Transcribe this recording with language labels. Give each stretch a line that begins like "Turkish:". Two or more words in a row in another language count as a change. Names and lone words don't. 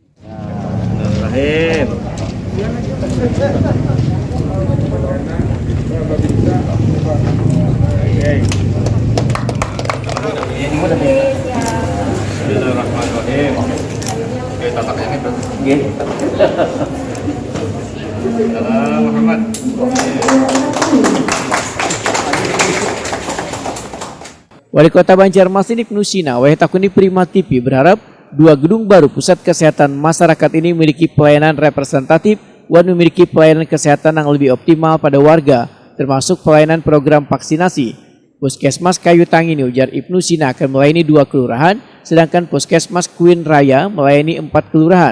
Arabic: Bismillahirrahmanirrahim.
Indonesian: Oke, tataknya ini berarti. Salam Muhammad. Wali Kota Banjarmasin Ibnu Sina Takuni Prima TV berharap dua gedung baru pusat kesehatan masyarakat ini memiliki pelayanan representatif dan memiliki pelayanan kesehatan yang lebih optimal pada warga, termasuk pelayanan program vaksinasi. Puskesmas Kayu Tangi ini, ujar Ibnu Sina, akan melayani 2 kelurahan, sedangkan Puskesmas Queen Raya melayani 4 kelurahan.